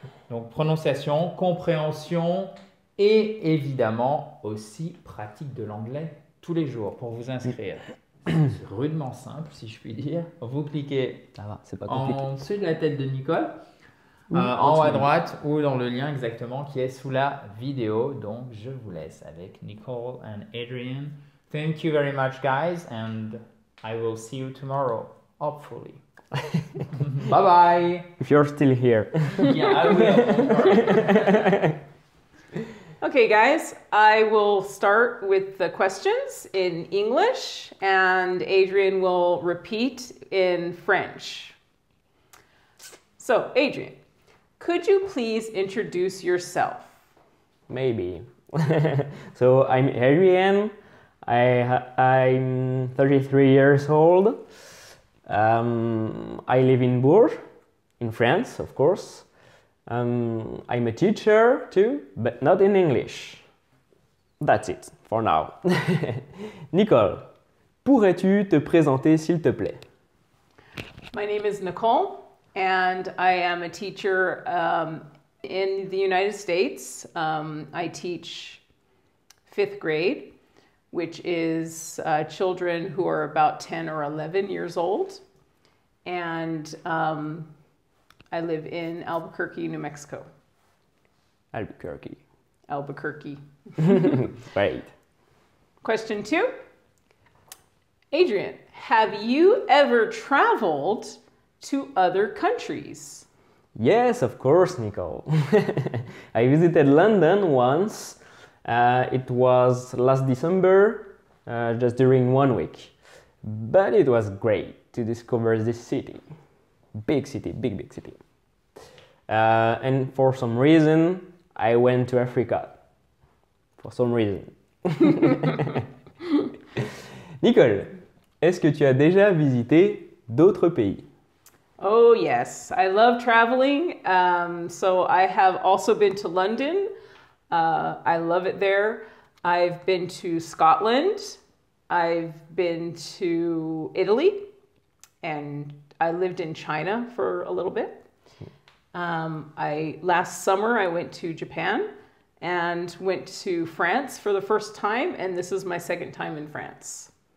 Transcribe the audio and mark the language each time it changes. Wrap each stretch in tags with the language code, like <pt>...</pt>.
<fr>Donc, prononciation, compréhension et évidemment aussi pratique de l'anglais tous les jours pour vous inscrire. C'est rudement simple, si je puis dire. Vous cliquez c'est pas compliqué. en dessus de la tête de Nicole, en haut à droite ou dans le lien exactement qui est sous la vidéo. Donc, je vous laisse avec Nicole and Adrien.</fr> <en>Thank you very much, guys, and I will see you tomorrow, hopefully. Bye bye. If you're still here. Yeah, I will. Okay, guys, I will start with the questions in English and Adrien will repeat in French. So, Adrien, could you please introduce yourself? Maybe. So, I'm Adrien. I'm 33 years old. I live in Bourges, in France, of course. I'm a teacher too, but not in English. That's it for now.</en> <fr>Nicole, pourrais-tu te présenter s'il te plaît?</fr> <en>My name is Nicole and I am a teacher in the United States. I teach 5th grade, which is children who are about 10 or 11 years old. And I live in Albuquerque, New Mexico. Albuquerque. Albuquerque. Great. Question 2. Adrien, have you ever traveled to other countries? Yes, of course, Nicole. I visited London once. It was last December, just during 1 week. But it was great to discover this city. Big city, big city. And for some reason, I went to Africa. For some reason.</en> <fr>Nicole, est-ce que tu as déjà visité d'autres pays?</fr> <en>Oh yes, I love traveling. So I have also been to London. I love it there. I've been to Scotland. I've been to Italy. And I lived in China for a little bit. Last summer I went to Japan and went to France for the first time, and this is my 2nd time in France.</en>